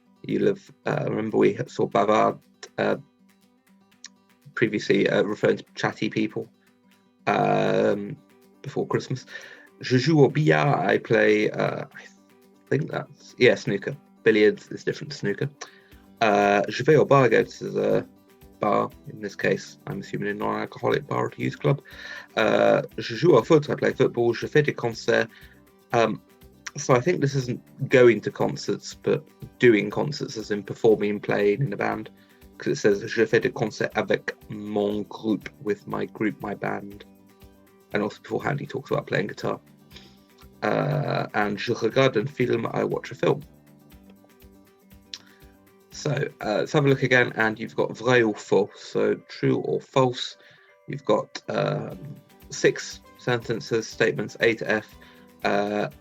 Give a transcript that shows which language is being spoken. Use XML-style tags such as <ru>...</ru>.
<en>You'll have, remember we saw bavard previously referring to chatty people before Christmas.</en> <fr>Je joue au billard.</fr> <en>I play, I think that's, yeah, snooker. Billiards is different to snooker.</en> <fr>Je vais au bar.</fr> <en>I go to the bar. In this case, I'm assuming a non-alcoholic bar at a youth club.</en> <fr>Je joue au foot.</fr> <en>I play football.</en> <fr>Je fais des concerts.</fr> <en>So I think this isn't going to concerts, but doing concerts, as in performing and playing in a band. Because it says,</en> <fr>je fais des concerts avec mon groupe,</fr> <en>with my group, my band. And also beforehand, he talks about playing guitar. And</en> <fr>je regarde un film,</fr> <en>I watch a film. So let's have a look again, and you've got</en> <fr>vrai ou faux,</fr> <en>so true or false. You've got 6 sentences, statements A to F.</en>